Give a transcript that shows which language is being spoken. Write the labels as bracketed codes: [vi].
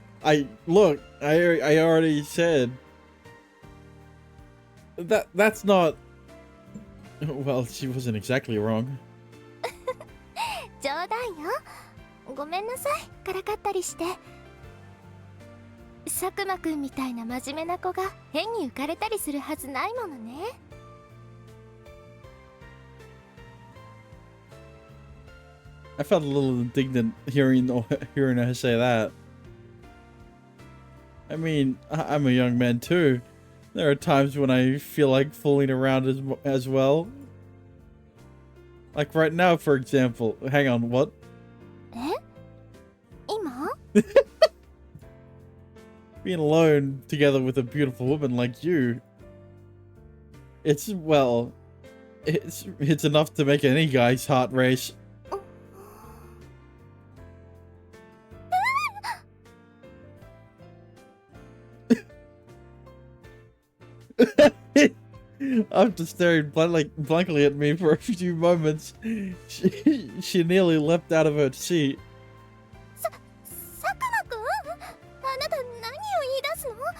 [en] I already said that's not. Well, she wasn't exactly wrong. [ja] 冗談よ。ごめんなさい、からかったりして。佐久間くんみたいな真面目な子が変に浮かれたりするはずないものね。 [en] I felt a little indignant hearing her say that. I mean, I'm a young man too. There are times when I feel like fooling around as well. Like right now, for example. Hang on, what? [ja] え？今？ [en] Being alone together with a beautiful woman like you. It's enough to make any guy's heart race. After staring blankly at me for a few moments, she nearly leapt out of her seat. [ja] 佐久間くん、あなた何を言い出すの？